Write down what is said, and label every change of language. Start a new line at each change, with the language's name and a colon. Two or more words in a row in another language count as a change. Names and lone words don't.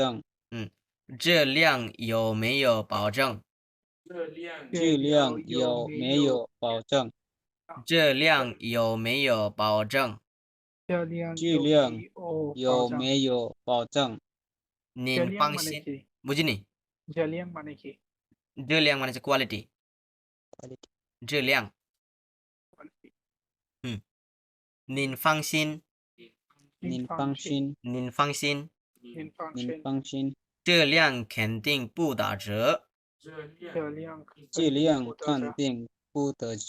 Chinese: 质量有没有保证？质量有没有保证？质量有没有保证？质量有没有保证？您放心，
Bangla: বুঝিনি? 质量 মানে হচ্ছে কোয়ালিটি।
Chinese: 质量，您放心，您放心，您放心，您放心，质量肯定不打折。质量肯定不打折，